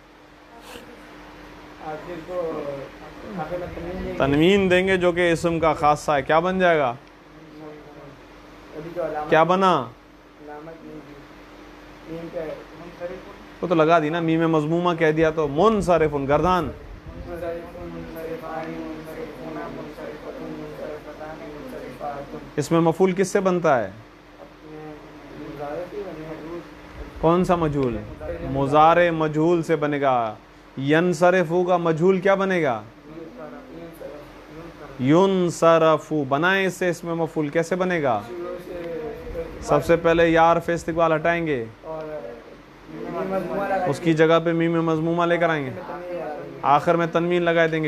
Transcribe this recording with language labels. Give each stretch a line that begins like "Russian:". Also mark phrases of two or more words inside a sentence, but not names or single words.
Hindi: आखिर को आखिर में तनवीन देंगे जो कि इसम का खासा है। क्या बन जाएगा? अभी जो अलामत क्या बना? अलामत नहीं दी मीम पे मुनसरिफ वो तो लगा दी ना, मीम मज़मूमा कह दिया तो मुनसरिफुन, गर्दान।
Arabic: منصرفٌ منصرفانِ منصرفونَ منصرفةٌ منصرفتانِ منصرفاتٌ.
Hindi: इसमें मफूल किससे बनता है? कौन सा मजहूल? मुजारे मजहूल से बनेगा। यनसरिफू का मजहूल क्या बनेगा? युनसरफू। बनाए इससे इसमें मफूल कैसे बनेगा? सबसे पहले या हरफ इस्तिक़बाल हटाएंगे, उसकी जगह पे मीम मज़मूमा लेकर आएंगे, आखिर में तनवीन लगा देंगे।